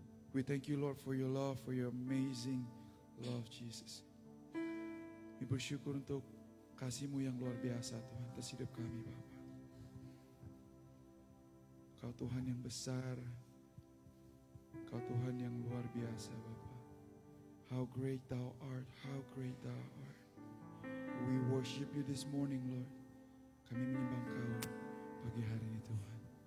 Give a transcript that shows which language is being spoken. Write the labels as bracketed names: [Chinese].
[English] We thank you, Lord, for your love, for your amazing love, Jesus. [Indonesian] Kami bersyukur untuk kasih-Mu yang luar biasa, Tuhan, atas hidup kami, Bapa. Kau Tuhan yang besar, Kau Tuhan yang luar biasa, Bapa. [English] How great Thou art, how great Thou art. We worship you this morning, Lord. [Indonesian] Kami menyembah Kau pagi hari ini, Tuhan.